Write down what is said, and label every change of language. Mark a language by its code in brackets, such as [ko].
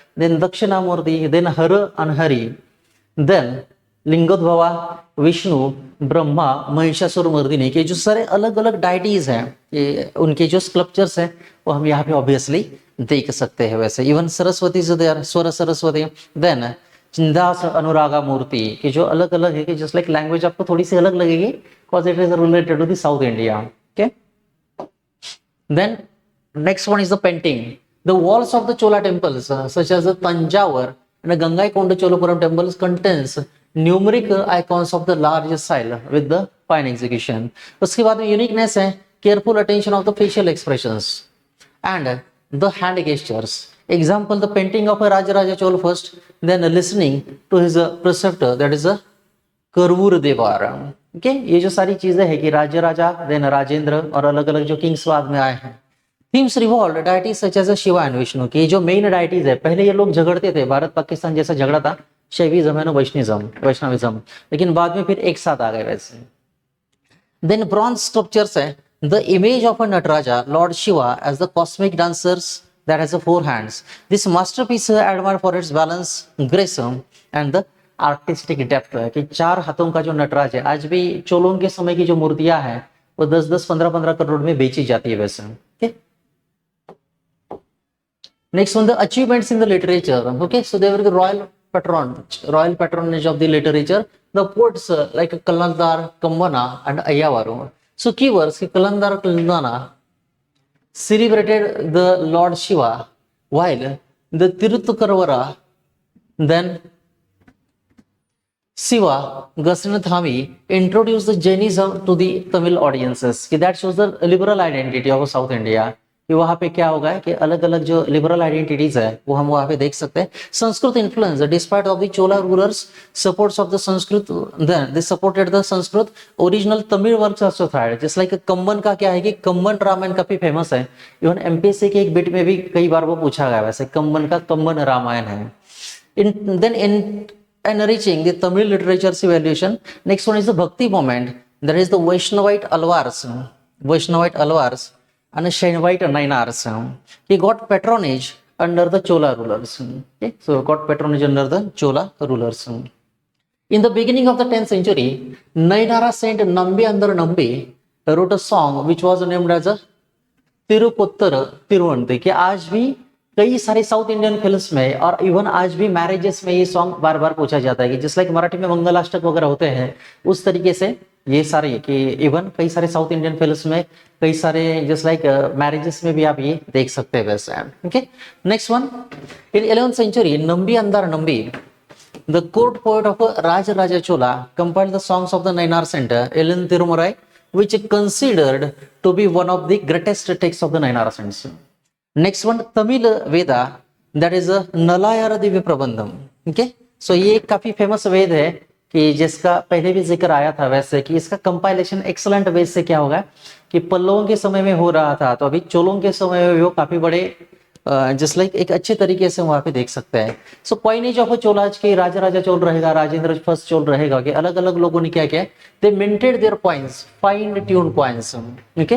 [hi] Then Dakshinamurti, then हर अनहरी, then लिंगोद्भवा, Vishnu, Brahma, Mahishasura Mardini, के जो सारे अलग अलग डाइटीज हैं, ये उनके जो स्कल्पचर्स हैं वो हम यहाँ पे ऑब्वियसली देख सकते हैं. वैसे इवन सरस्वती से देयर, स्वर सरस्वती. देन चिंदास अनुरागा मूर्ति, के जो अलग अलग है कि जस्ट लाइक लैंग्वेज आपको थोड़ी सी अलग लगेगी [en] Because it is related to the south India. Okay, then next one is the painting. The walls of the Chola temples such as the Thanjavur and Gangaikonda Cholapuram temples contains numeric icons of the large style with the fine execution. [hi] उसके बाद में [en] Uniqueness है careful attention of the facial expressions and the hand gestures. Example, the painting of a Rajaraja Chola first, then listening to his preceptor, that is a Karuvur Devar. [hi] Okay, ये जो सारी चीजें है कि राजा देन राजेंद्र और अलग अलग जो किंग्स बाद में आए हैं. [en] themes revolve deities such as Shiva and Vishnu, [hi] की जो मेन डायटीज है, पहले ये लोग झगड़ते थे, भारत पाकिस्तान जैसा झगड़ा था, शैविज्म एंड वैष्णविज्म, लेकिन बाद में फिर एक साथ आ गए वैसे. [en] Then bronze sculptures है. The image of a Nataraja lord Shiva as the cosmic dancers that has 4 hands. This masterpiece admired for its balance, grace and the artistic depth, [hi] कि 4 हाथों का जो नटराज है, आज भी चोलों के समय की जो मूर्तियां हैं वो 10-10, 15-15 करोड़ में बेची जाती है वैसे. [en] Next one, the achievements in the literature. Okay, so they were the royal patronage of the literature. The poets like Kalandar, Kambana, and Ayyavaru. So keywords, Kalandar, Kalandana celebrated the Lord Shiva, while the Tiruthukaravara, then Siva Gasanathami introduced the Jainism to the Tamil audiences. That shows the liberal identity of South India. [hi] कि वहां पे क्या होगा कि अलग अलग जो liberal identities है वो हम वहां पे देख सकते हैं. [en] Sanskrit influence despite of the Chola rulers supports of the Sanskrit, then they supported the Sanskrit original Tamil works also thrived. [hi] Just like कंबन का क्या है कि कंबन रामायण काफी फेमस है. इवन एमपीएससी के एक बिट में भी कई बार वो पूछा गया वैसे कंबन का कंबन रामायण है. [en] In enriching the Tamil literature's evaluation. Next one is the Bhakti movement. That is the Vaishnavite Alvars and Shaivite Nainars. He got patronage under the Chola rulers. Okay, so got patronage under the Chola rulers. In the beginning of the 10th century, Nainara saint Nambi Andar Nambi wrote a song which was named as a [hi] तिरुपुत्र तिरुवंती, कि आज भी कई सारे south Indian films में और even आज भी marriages में ये सॉन्ग बार बार पूछा जाता है कि जस्ट लाइक मराठी में मंगलाष्टक वगैरह होते हैं उस तरीके से ये सारे, कि इवन कई सारे साउथ इंडियन फिल्म्स में कई सारे जस्ट लाइक मैरिजेस में भी आप ये देख सकते हैं वैसे. [en] Okay, next one, in 11th century Nambi Andar Nambi, the court poet of Rajaraja Chola, compiled the songs of the Nainar Center, Ellen Tirumarai, which is considered to be one of the greatest texts of the Nainar Saints. Next one, Tamil Veda, that is a Nalayara Divya Prabandham. [hi] Okay, so ये काफी famous वेद है कि जिसका पहले भी जिक्र आया था वैसे, कि इसका कंपाइलेशन एक्सलेंट वेद से क्या होगा कि पल्लवों के समय में हो रहा था, तो अभी चोलों के समय में वो काफी बड़े जस्ट लाइक एक अच्छे तरीके से वहां पे देख सकते हैं। सो कोई नहीं जो चोलाज के राजा राजा चोल रहेगा, राजेंद्र फर्स्ट चोल रहेगा, कि अलग अलग लोगों ने क्या किया, [en] they minted their coins, fine tune coins, [hi] okay.